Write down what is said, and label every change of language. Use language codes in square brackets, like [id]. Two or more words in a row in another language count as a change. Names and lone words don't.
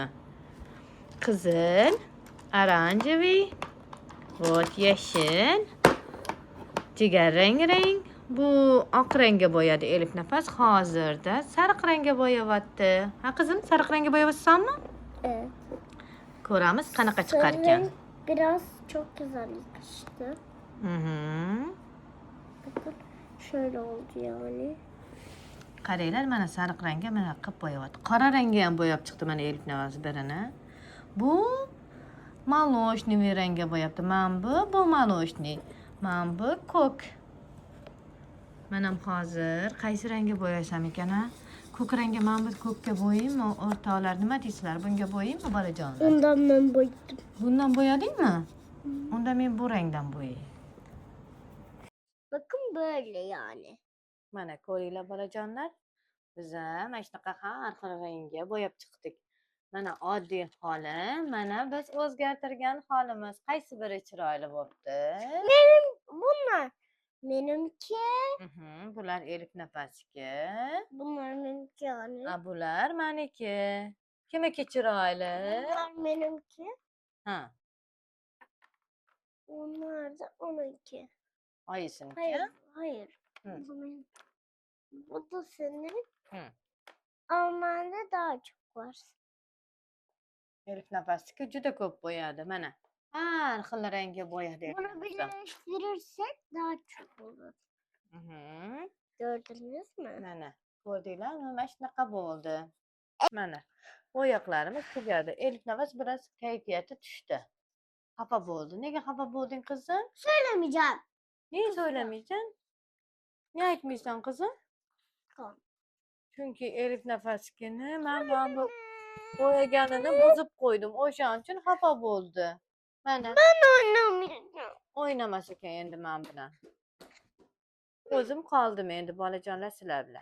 [uz] Qizil, oranjeviy, vot yashil, jigar rang. Bu oq rangga bo'yadi Elif Nafas. Hozirda sariq rangga bo'yayapti. Ha qizim, sariq rangga bo'yayapsanmi? [tr] Evet. [uz] Ko'ramiz qanaqa chiqar ekan. [tr] Biraz çok güzel yakıştı. Bakın şöyle oldu yani. [uz] Qaranglar, mana sariq rangga mana qilib bo'yayapti. Qora rangga ham bo'yab chiqdi mana Elif Nafas birini. Bu молочный rangga bo'yapti. Bu молочный. Bu ko'k. Men ham hozir qaysi rangga bo'yasam ekan? ko'k rangga mana bu ko'kka bo'yaymi? O'rtoqlar nima deysizlar? Bunga bo'yaymi bolajonlar? [tr] Ondan ben boyadım. [uz] Bundan bo'yadingmi? Unda men bu rangdan bo'yay. [tr] Bakın böyle yani. [uz] Mana ko'ringlar bolajonlar. Biz ham mana shunaqa har xil rangga bo'yab chiqdik. Mana oddiy holi, mana biz o'zgartirgan holimiz. Qaysi biri chiroyli bo'pti? [tr] Bunlar benimki. Bular Elif Nafasniki. Bunlar benimki yani. [uz] Ha, bular meniki. Kimiki chiroyli? [tr] Bunlar benimki. [uz] Ha, [tr] Onlar da onunki. [uz] qaysiniki? [tr] Hayır. Hı. Bu da senin. Hı. Almanya'da daha çok var. [uz] Elif Nafasniki juda ko'p bo'yadi. Mana har xil rangga bo'yadi. [tr] Bunu birleştirirsek daha çok olur. Gördünüz mü? [uz] Mana ko'rdinglarmi? Mana shunaqa bo'ldi. Mana bo'yoqlarimiz tugadi. Elif Nafas biroz kayfiyati tushdi. Xafa bo'ldi. Nega xafa bo'lding qizim? [tr] Söylemeyeceğim. Niye söylemeyeceksin? Niye [uz] aytmaysan qizim? [tr] Tamam. [uz] Chunki Elif Nafasnikini men bu bo'yaganini buzib qo'ydim. O'shaning uchun xafa bo'ldi. Mana [tr] Oynamayacağım. [uz] o'ynamas ekan endi men bilan. O'zim qoldim endi bolajonlar sizlar bilan.